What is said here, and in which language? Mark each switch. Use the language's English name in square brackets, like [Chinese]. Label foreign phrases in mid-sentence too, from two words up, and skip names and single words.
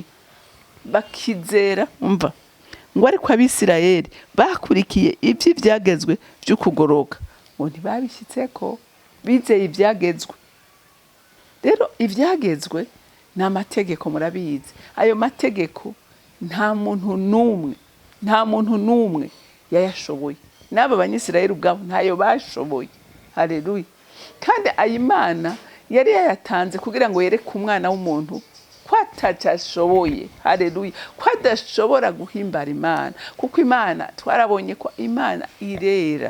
[Rundi] Bakizera, umva, ngo ariko Abisirayeli bakurikiye ibyo vyagezwe byo kugoroka ngo ntibabishitseko, bizeye ivyagezwe. Rero ivyagezwe ni amategeko, murabizi. Ayo mategeko nta muntu numwe yayashoboye. N'aba Banyisirayeli ubwabo ntayo bashoboye. Haleluya. Kandi Imana yari yayatanze kugira ngo yereke umwana w'umuntu ko atacashoboye. Haleluya. Ko adashobora guhimbara Imana, kuko Imana twarabonye ko Imana irera.